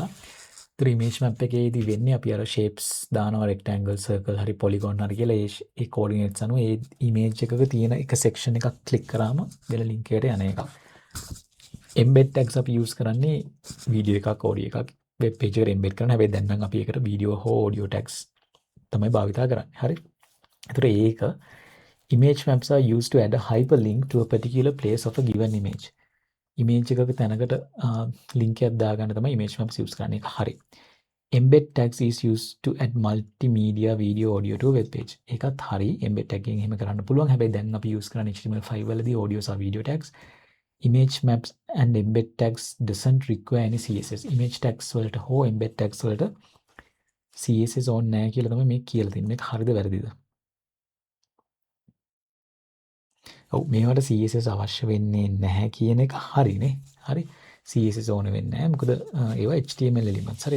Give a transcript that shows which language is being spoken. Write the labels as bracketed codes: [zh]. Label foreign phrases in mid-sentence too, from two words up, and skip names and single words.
[si] ඒතර image map එකේදී වෙන්නේ අපි අර shapes දානවා [en] rectangle circle [si] හරි polygon හරි කියලා ඒ coordinates අනුව ඒ image එකක තියෙන එක section එකක් click කරාම වෙන link එකට යන එක. [en] embed tags [si] අපි use කරන්නේ video එකක් audio එකක් [en] web page [si] එකට embed කරන්න. හැබැයි දැන් නම් අපි ඒකට video හෝ [en] audio tags [si] තමයි භාවිතා කරන්නේ. හරි. ඒතර ඒක [en] image maps are used to add a hyperlink to a particular place of a given image. [si] image එකක තැනකට link එකක් දාගන්න තමයි [en] image maps use [si] කරන්නේ. ඒක හරි. [en] embed tags is used to add multimedia video audio to a web page. [si] ඒකත් හරි. [en] embed tag [si] එකෙන් එහෙම කරන්න පුළුවන්. හැබැයි දැන් අපි use කරන්නේ HTML5 වලදී audio සහ [en] video tags. image maps and embed tags doesn't require any CSS. image tags [si] වලට හෝ [en] embed tags [si] වලට CSS ඕනේ නැහැ කියලා තමයි මේ කියලා තියෙන්නේ. මේක හරිද වැරදිද? ඔව් මේවට CSS අවශ්‍ය වෙන්නේ නැහැ කියන එක හරිනේ. හරි. CSS ඕන වෙන්නේ නැහැ. මොකද ඒවා [en] HTML elements. [si] හරි.